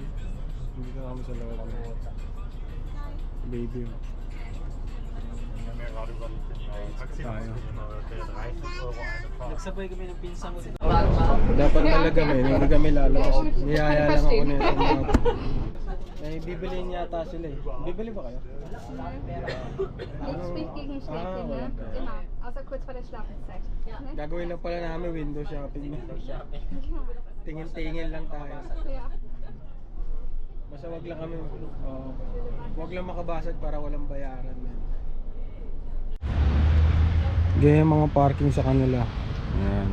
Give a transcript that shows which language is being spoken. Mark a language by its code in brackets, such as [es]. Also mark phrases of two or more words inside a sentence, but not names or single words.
[tl] Hindi na kami sa loob. Baby. Tayo. Nagsabay kami ng pinsan mo. Dapat talaga hindi kami lalabas. Niyaya lang ako nito mga. Bibili yata sila eh. Bibili ba kayo? [de] Nicht gegen Schläfchen, ne? Immer. Außer kurz vor der Schlafenszeit. Ne? [tl] Gagawin lang pala namin [en] window shopping. [tl] Tingin-tingin lang tayo. [de] Ja. [tl] Basta wag lang kami, wag lang makabasag para walang bayaran. Ganyan mga parking sa kanila. Ayan.